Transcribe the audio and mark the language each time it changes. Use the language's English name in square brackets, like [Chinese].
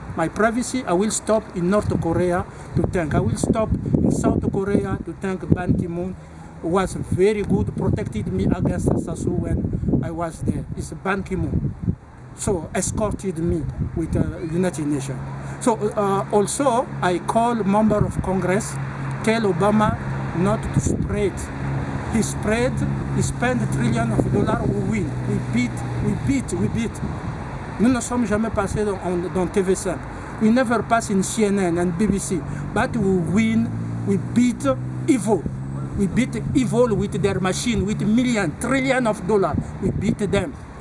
[English] My privacy, I will stop in North Korea to thank. I will stop in South Korea to thank Ban Ki-moon, who was very good, protected me against Sasu when I was there. It's Ban Ki-moon. So escorted me with the United Nations. So also I call member of Congress, tell Obama not to spread. He spent trillions of dollars, we win. We beat. [French] Nous ne sommes jamais passés dans TV5. [English] We never pass in CNN and BBC. But we win, we beat evil. We beat evil with their machine, with trillions of dollars. We beat them.